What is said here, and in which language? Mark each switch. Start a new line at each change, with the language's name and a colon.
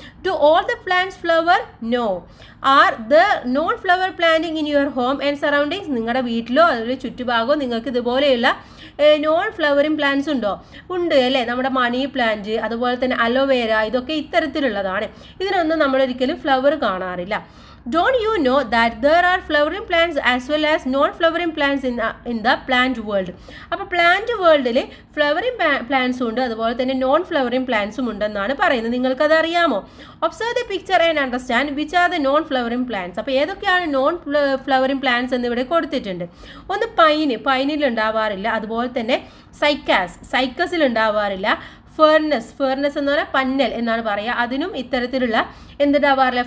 English: Do all the plants flower? No. Are the non flower planting in your home and surroundings?
Malayalam: നിങ്ങളുടെ വീട്ടിലോ അതിൻ്റെ ചുറ്റുഭാഗമോ നിങ്ങൾക്ക് ഇതുപോലെയുള്ള non flowering plants ഉണ്ടോ? ഉണ്ട് അല്ലേ? നമ്മുടെ മണി പ്ലാന്റ്, അതുപോലെ തന്നെ അലോവേര, ഇതൊക്കെ ഇത്തരത്തിലുള്ളതാണ്. ഇതിനൊന്നും നമ്മളൊരിക്കലും ഫ്ലവർ കാണാറില്ല.
English: Don't you know that there are flowering plants as well as non-flowering plants in the plant world?
Malayalam: അപ്പോൾ പ്ലാന്റ് വേൾഡിൽ ഫ്ലവറിങ് പ്ലാന്റ്സും ഉണ്ട്, അതുപോലെ തന്നെ നോൺ ഫ്ലവറിങ് പ്ലാന്റ്സും ഉണ്ടെന്നാണ് പറയുന്നത്. നിങ്ങൾക്കത് അറിയാമോ?
English: Observe the picture and understand which are the non flowering plants.
Malayalam: അപ്പോൾ ഏതൊക്കെയാണ് നോൺ ഫ്ലവറിങ് പ്ലാന്റ്സ് എന്ന് ഇവിടെ കൊടുത്തിട്ടുണ്ട്. ഒന്ന് പൈനിൽ ഉണ്ടാവാറില്ല, അതുപോലെ തന്നെ സൈക്കസിൽ ഉണ്ടാവാറില്ല, ഫേർനസ് എന്ന് പറഞ്ഞാൽ പന്നൽ എന്നാണ് പറയുക, അതിനും ഇത്തരത്തിലുള്ള എന്തുണ്ടാവാറില്ല?